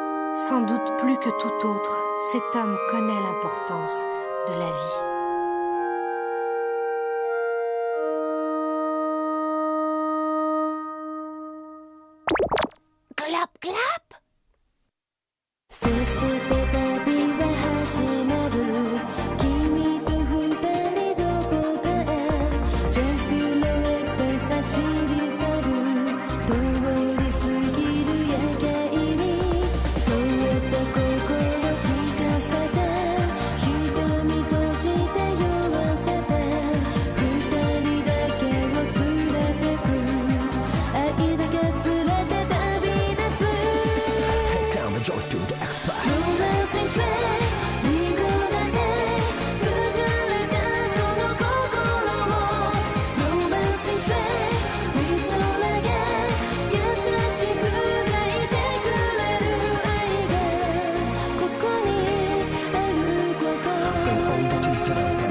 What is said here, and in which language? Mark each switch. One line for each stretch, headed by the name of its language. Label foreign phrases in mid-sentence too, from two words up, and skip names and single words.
French: Sans doute plus que tout autre, cet homme connaît l'importance de la vie. Clap, clap!
Japanese: そして旅は始まる君と二人どこかへジャズのエクスプレス走り去る通り過ぎる夜景にふっと心聞かせて瞳閉じて酔わせて二人だけを連れてく愛だけ連れて旅立つ
English: Come joy to the Romancing train
Japanese: リンゴだね疲れたその心も Romancing train 理想だけ優しく抱いてくれる愛がここにあること眠るまで